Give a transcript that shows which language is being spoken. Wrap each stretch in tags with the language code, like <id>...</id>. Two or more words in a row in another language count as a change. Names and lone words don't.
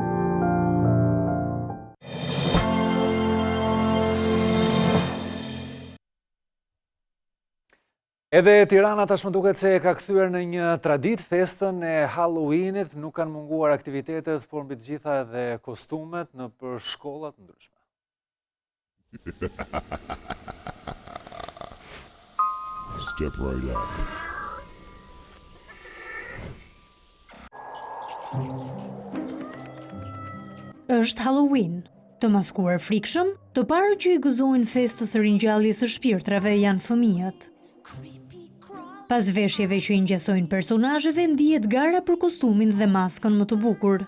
<sq>Edhe Tirana tashmë duket se ka kthyer në një traditë festën e Halloweenit, nuk kanë munguar aktivitetet, por mbi të gjitha edhe kostumet në për shkollat ndryshme.</sq> <en>Step right up.</en> <sq>Është Halloween. Të maskuar frikshëm, të parë që i gëzojnë festës së ringjalljes së shpirtrave janë fëmijët. Pas veshjeve që i ngjasojnë personazheve, ndihet gara për kostumin dhe maskën më të bukur.</sq>